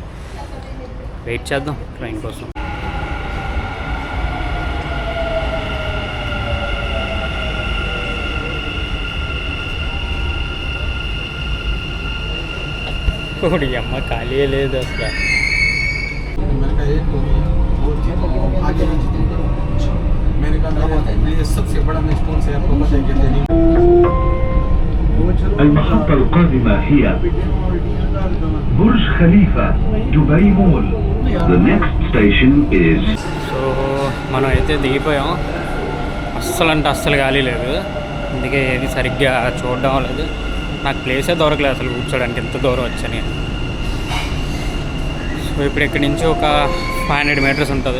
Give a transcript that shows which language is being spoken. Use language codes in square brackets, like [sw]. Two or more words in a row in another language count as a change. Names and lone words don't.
[te] వెయిట్ చేద్దాం ట్రైన్ కోసం. ఓడి అమ్మ ఖాళీ లేదు అసలు. [ar] المحطة القادمة هي برج خليفة دبي مول. [en] The next station is. [te] సో మనం అయితే దిగిపోయాం. అస్సలు ఖాళీ లేదు. అందుకే ఏది సరిగ్గా చూడడం లేదు. నాకు ప్లేసే దొరకలేదు అసలు కూర్చోడానికి, ఎంత దూరం వచ్చాను. సో ఇప్పుడు ఇక్కడి నుంచి ఒక 500 meters ఉంటుంది.